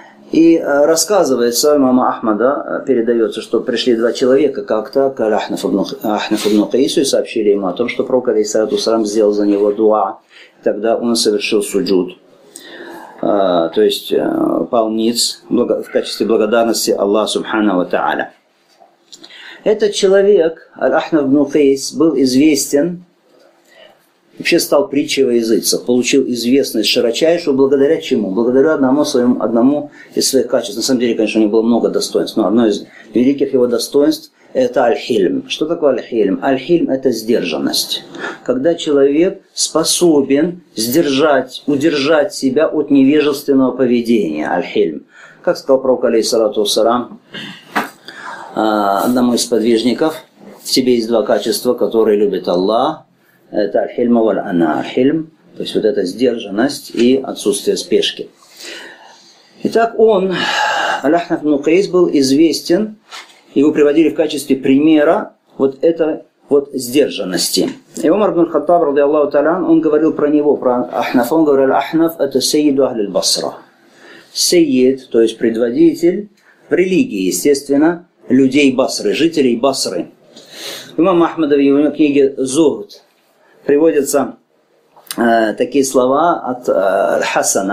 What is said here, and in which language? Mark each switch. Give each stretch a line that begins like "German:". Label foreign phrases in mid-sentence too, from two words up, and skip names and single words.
Russian: И рассказывается, имама Ахмада передается, что пришли два человека как-то к Ахнаф ибн Кайсу и сообщили ему о том, что пророк
Arabic: عليه الصلاة والسلام
Russian: сделал за него дуа. Тогда он совершил суджуд, то есть пал ниц в качестве благодарности Аллаху
Arabic: سبحانه وتعالى.
Russian: Этот человек, Ахнаф ибн Кайс, был известен, вообще стал притчей во языцах, получил известность широчайшую благодаря чему? Благодаря одному из своих качеств. На самом деле, конечно, у него было много достоинств, но одно из великих его достоинств – это аль-хильм. Что такое аль-хильм? Аль-хильм – это сдержанность. Когда человек способен удержать себя от невежественного поведения. Аль-хильм. Как сказал пророк
Arabic: عليه الصلاة والسلام
Russian: одному из подвижников: в тебе есть два качества, которые любит Аллах. Это
Arabic: الحلم والأناة.
Russian: Аль-хильм, то есть вот эта сдержанность и отсутствие спешки. Итак, Ахнаф ибн Кайс, был известен, его приводили в качестве примера вот этой вот сдержанности. И Умар ибн Хаттаб,
Arabic: رضي الله تعالى,
Russian: он говорил про него, про Ахнафа, он говорил: Ахнаф это
Arabic: سيد أهل البصرة.
Russian: Сейид, то есть предводитель в религии, естественно, людей Басры, жителей Басры. Имам Ахмад в его книге «Зухд» приводятся такие слова от Хасана.